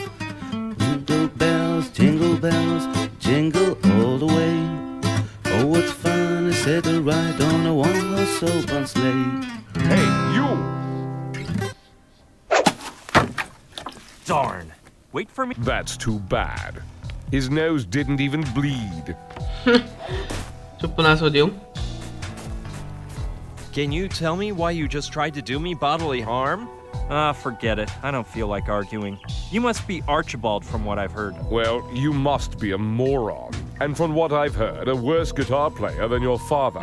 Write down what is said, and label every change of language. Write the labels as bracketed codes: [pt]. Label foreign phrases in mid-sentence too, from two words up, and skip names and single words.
[en] Jingle bells, jingle all the way. Oh, what fun is it to ride on a one-horse open sleigh. Hey, you! Darn. Wait for me. That's too bad. His nose didn't even bleed. [sk] Čo po nás hodil? [en] Can you tell me why you just tried to do me bodily harm? Forget it. I don't feel like arguing. You must be Archibald from what I've heard. Well, you must be a moron. And from what I've heard, a worse guitar player than your father.